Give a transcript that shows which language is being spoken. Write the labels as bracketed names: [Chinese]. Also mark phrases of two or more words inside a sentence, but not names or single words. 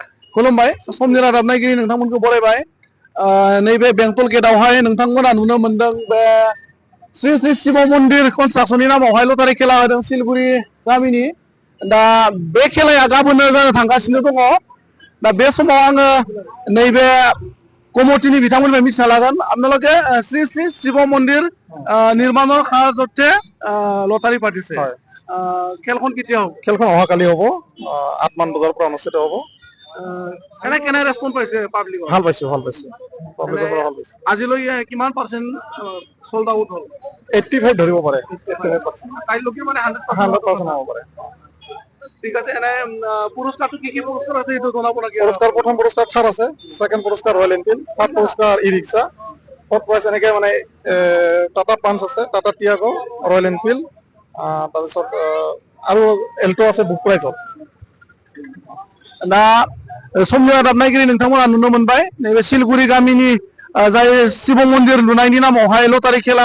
[Bodo] खुलुमबाय समनि रादाब नायगिरि नोंथांमोनखौ बरायबाय नैबे बेंटल गेटआवहाय नोंथांमोना नुनो मोनदों बे श्री श्री शिव मन्दिर कनस्ट्राक्शननि नामावहाय लटारि खेला होदों सिलगुरि गामिनि दा बे खेलाया गाबोननो जानो थांगासिनो दङ दा बे समाव आङो नैबे कमिटिनि बिथांमोननिफ्राय मिथिना लागोन [Assamese] आपनालोকে শ্রী শ্রী শিব মন্দিৰ নিৰ্মাণৰ সাহায্যতে লটাৰী পাতিছে খেলখন কেতিয়া হ'ব খেলখন অহাকালি হ'ব 8 মান বজাৰ পৰা অনুষ্ঠিত হ'ব এনে কেনে ৰেছপন্স পাইছে পাব্লিক ভাল পাইছো পাব্লিকৰ পৰা ভাল পাইছো আজিলৈ কিমান পাৰ্চেন্ট [English] sold out [Assamese] হ'ল 85 ধৰিব পাৰে 85% কাইলৈকে মানে 100% হ'ব পাৰে ঠিক আছে এনে পুৰস্কাৰটো কি পুৰস্কাৰ আছে এইটো জনাব লাগে পুৰস্কাৰ প্ৰথম পুৰস্কাৰ থাৰ আছে সেকেন্ড পুৰস্কাৰ ৰয়েল এনফিল্ড থাৰ্ড পুৰস্কাৰ ই ৰিক্সা [English] fourth prize [Assamese] এনেকে মানে টাটা পাঞ্চ আছে টাটা টিয়াগো ৰয়েল এনফিল্ড তাৰপিছত আৰু এল্টো আছে বুক প্ৰাইজত [Bodo] दा समनि रादाब नायगिरि नोंथांमोना नुनो मोनबाय नैबे सिलगुरि गामिनि जाय शिव मन्दिर लुनायनि नामावहाय लटारि खेला